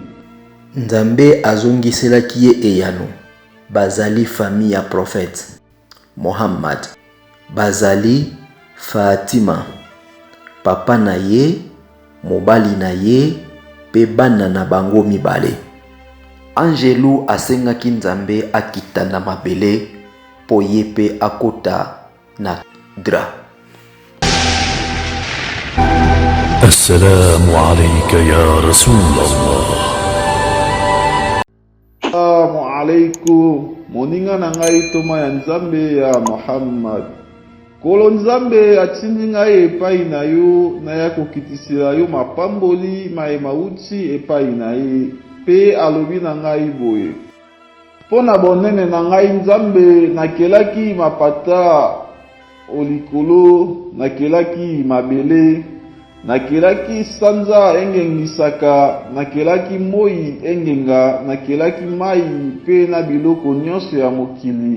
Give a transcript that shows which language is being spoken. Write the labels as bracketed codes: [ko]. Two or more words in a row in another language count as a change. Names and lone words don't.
[ln] Nzambe azongiselaki ye eyano, bazali famille ya prophète Muhammad, bazali Fatima, papa na ye, mobali na ye, pe bana na bango mibale. Angelo asengaki Nzambe akita na mabele po ye pe akota na Dra. [ar] Assalamu alayka ya Rasulallah. Assalamu alaikum, [ln] moninga na ngai toma ya Nzambe ya Muhammad. Kolo Nzambe atindi ngai epai na yo na ya kokitisila yo mapamboli mauti epai na ye, pe alobi na ngai boye. Pona bonene na ngai Nzambe nakelaki mapata olikolo, nakelaki mabele, nakelaki sanza engengisaka, nakelaki moi engenga, nakelaki mai pe na biloko nyonso ya mokili.